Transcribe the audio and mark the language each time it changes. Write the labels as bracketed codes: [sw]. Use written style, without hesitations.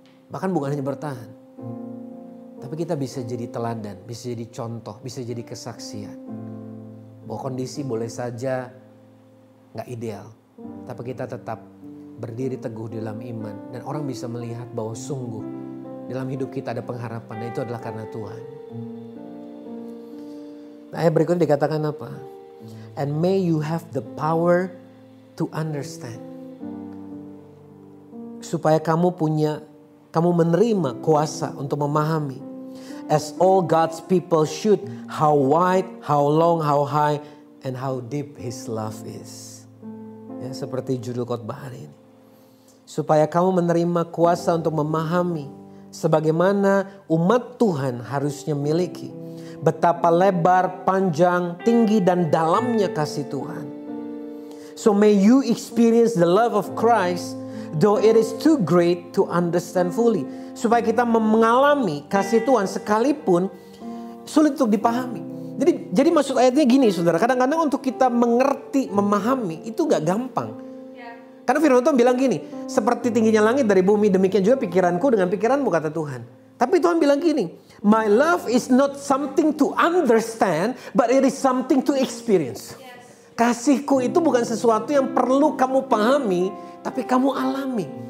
[id] Bahkan bukan hanya bertahan, tapi kita bisa jadi teladan, bisa jadi contoh, bisa jadi kesaksian. Bahwa kondisi boleh saja gak ideal, tapi kita tetap berdiri teguh dalam iman. Dan orang bisa melihat bahwa sungguh dalam hidup kita ada pengharapan. Dan itu adalah karena Tuhan. Nah, ayat berikutnya dikatakan apa? [en] And may you have the power to understand. [id] Supaya kamu menerima kuasa untuk memahami. [en] As all God's people should, how wide, how long, how high, and how deep His love is. [id] Ya, seperti judul khotbah hari ini. Supaya kamu menerima kuasa untuk memahami sebagaimana umat Tuhan harusnya miliki. Betapa lebar, panjang, tinggi dan dalamnya kasih Tuhan. [en] So may you experience the love of Christ, though it is too great to understand fully. [id] Supaya kita mengalami kasih Tuhan sekalipun sulit untuk dipahami. Jadi maksud ayatnya gini saudara, kadang-kadang untuk kita mengerti, memahami itu gak gampang. Karena firman Tuhan bilang gini, seperti tingginya langit dari bumi, demikian juga pikiranku dengan pikiranmu, kata Tuhan. Tapi Tuhan bilang gini, [en] my love is not something to understand, but it is something to experience. [id] Kasihku itu bukan sesuatu yang perlu kamu pahami, tapi kamu alami.